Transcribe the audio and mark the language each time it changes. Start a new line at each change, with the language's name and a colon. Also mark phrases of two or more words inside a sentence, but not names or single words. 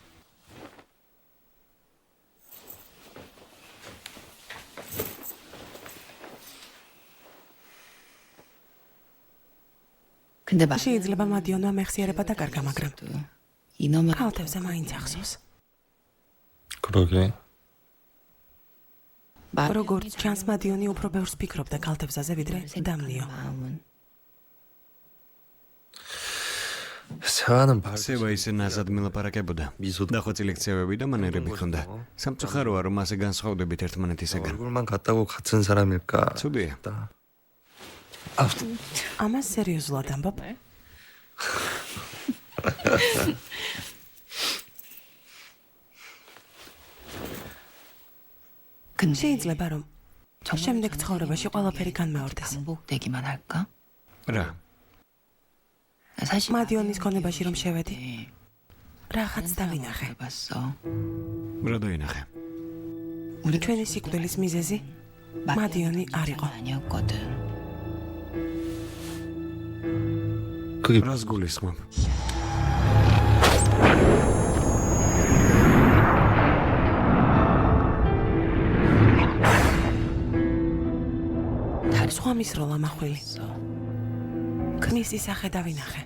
Korean: 근데
Georgian: შეიძლება მადიონმა მეხსიერება დაკარგა, მაგრამ
Korean: 이놈을
Georgian: ქალთევზე მაინც ახსოვს.
Korean: 그러게.
Georgian: როგორც ჩანს, მადიონი უფრო ბევრს ფიქრობდა ქალთევზაზე, ვიდრე დამნიო.
Korean: 마음은 세화는
Georgian: სევა ისე ნაზად მილაპარაკებოდა. დახვეწილი ქცევები და მანერები ჰქონდა. სამწუხაროა, რომ ასე განსხვავდებით ერთმანეთისაგან.
Korean: 얼굴만 같다고 같은 사람일까?
Georgian: ცუდია. ამას სერიოზულად ამბობ? შეიძლება რომ შემდეგ ცხოვრებაში ყველაფერი განმეორდეს.
Korean: 반복되기만 할까?
Georgian: რა?
Korean: 사실
Georgian: მადიონის ქონებაში რომ შევედი, რაღაც დავინახე.
Korean: 해봤어.
Georgian: რა დაინახე? ჩვენი სიკვდილის მიზეზი მადიონი არ იყო.
Korean: 아니었거든. 그게
Georgian: რას გულისხმობ? სხვა მისროლა მახვილი. ქმისი სახე დავინახე.